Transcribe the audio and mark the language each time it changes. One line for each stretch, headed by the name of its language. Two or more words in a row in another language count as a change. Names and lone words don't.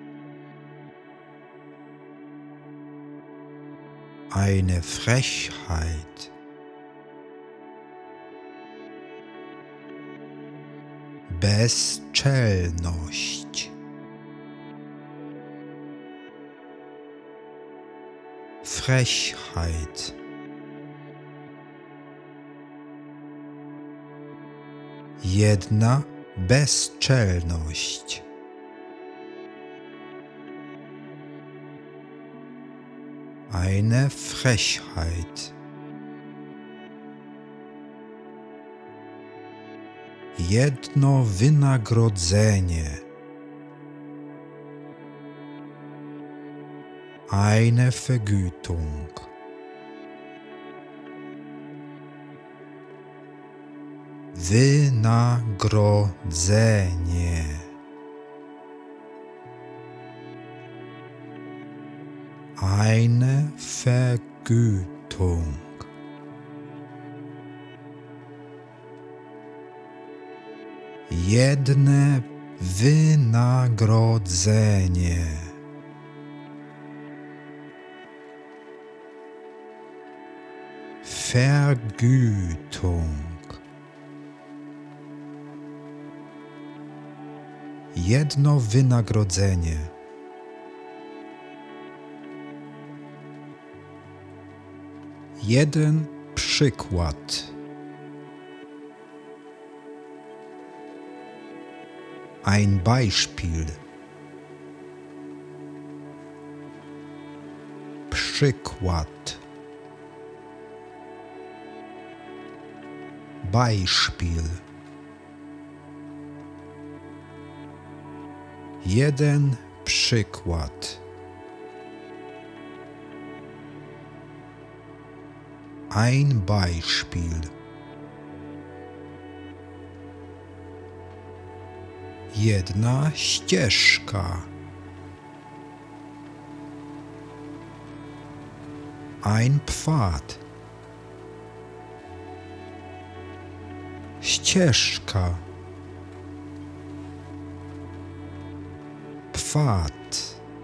German: eine Frechheit, bezczelność, Frechheit,
Polish: jedna bezczelność,
German: eine Frechheit,
Polish: jedno wynagrodzenie,
German: eine Vergütung, wynagrodzenie, eine Vergütung,
Polish: jedne wynagrodzenie, Vergütung, jedno wynagrodzenie, jeden przykład,
German: ein Beispiel, przykład, Beispiel,
Polish: jeden przykład,
German: ein Beispiel,
Polish: jedna ścieżka,
German: ein Pfad,
Polish: ścieżka, Pfad,